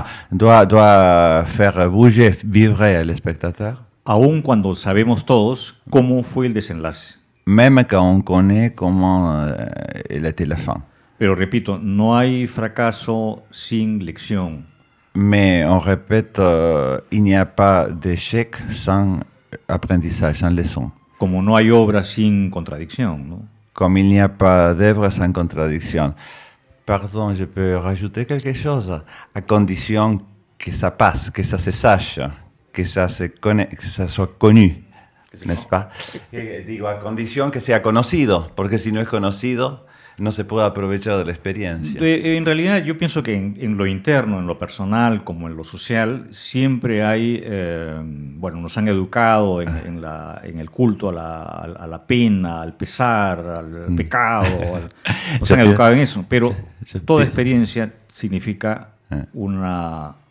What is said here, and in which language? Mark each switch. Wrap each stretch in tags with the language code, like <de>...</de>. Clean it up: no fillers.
<fr>doit faire bouger, vibrer al spectateur.</fr> <es>Aun cuando sabemos todos cómo fue el desenlace.</es> <fr>Même quand on connaît comment elle était la fin.</fr> <es>Pero repito, no hay fracaso sin lección.</es> <fr>Mais on répète, il n'y a pas d'échec sans apprentissage, sans leçon.</fr> <es>Como no hay obra sin contradicción, ¿no?</es> <fr>Comme il n'y a pas d'œuvre sans contradiction. Pardon, je peux rajouter quelque chose, à condition que ça passe, que ça se sache, que ça soit connu, n'est-ce pas?</fr> <es>Digo, a condición que sea conocido, porque si no es conocido, no se puede aprovechar de la experiencia. En realidad yo pienso que en lo interno, en lo personal, como en lo social, siempre hay, nos han educado en el culto a la pena, al pesar, al pecado, nos han educado en eso, pero toda experiencia significa una</es>